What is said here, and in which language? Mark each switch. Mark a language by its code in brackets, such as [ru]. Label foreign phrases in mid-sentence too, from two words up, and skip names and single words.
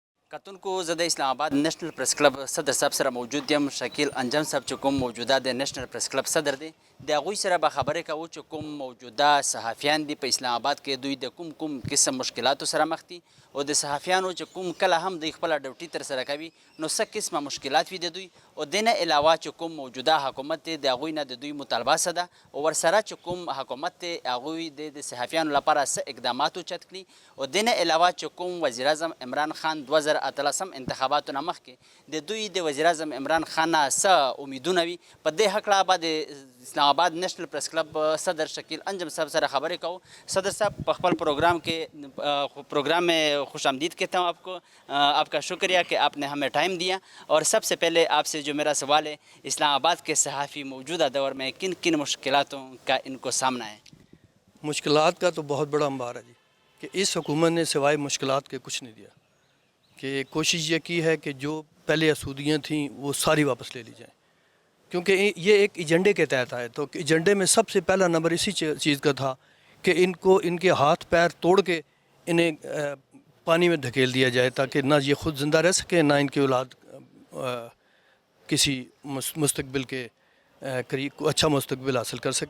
[ps] کتن کو زدہ اسلام آباد نیشنل پریس کلب صدر صاحب سره موجود یم شکیل انجم صاحب چې کوم موجوده د نیشنل پریس کلب صدر دی د هغوی سره به خبرې کوو چې کوم موجوده صحافیان دي په اسلام آباد کې دوی د کوم قسم مشکلاتو سره مخ دي او د صحافیانو چې کوم کله هم دوی خپله ډیوټي ترسره کوي نو څه قسمه مشکلات وي د دوی او دې نه علاوه چې کوم موجوده حکومت دی د هغوی نه د دوی مطالبه څه ده او ورسره چې کوم حکومت دی هغوی د صحافیانو لپاره څه اقدامات اوچت کړي او دې نه علاوه چې کوم وزیر اعظم عمران خان 2018 انتخاباتو نه مخکې د دوی د وزیر اعظم عمران خان نه څه امیدونه وي په دې هکله به د اسلام آباد نیشنل پریس کلب صدر شکیل انجم صاحب سره خبرې کوو صدر صاحب په خپل [ur] پروگرام میں خوش آمدید کہتا ہوں آپ کو آپ کا شکریہ کہ آپ نے ہمیں ٹائم دیا اور سب سے پہلے آپ سے جو میرا سوال ہے اسلام آباد کے صحافی موجودہ دور میں کن کن مشکلاتوں کا ان کو سامنا ہے؟ مشکلات کا تو بہت بڑا انبار ہے جی کہ اس حکومت نے سوائے مشکلات کے کچھ نہیں دیا کہ کوشش یہ کی ہے کہ جو پہلے اسودیاں تھیں وہ ساری واپس لے لی جائیں کیونکہ یہ ایک ایجنڈے کے تحت آئے تو ایجنڈے میں سب سے پہلا نمبر اسی چیز کا تھا کہ ان کے ہاتھ پیر توڑ کے انہیں پانی میں دھکیل دیا جائے تاکہ نہ یہ خود زندہ رہ سکے نہ ان کی اولاد کسی مستقبل کے قریب اچھا مستقبل حاصل کر سکے.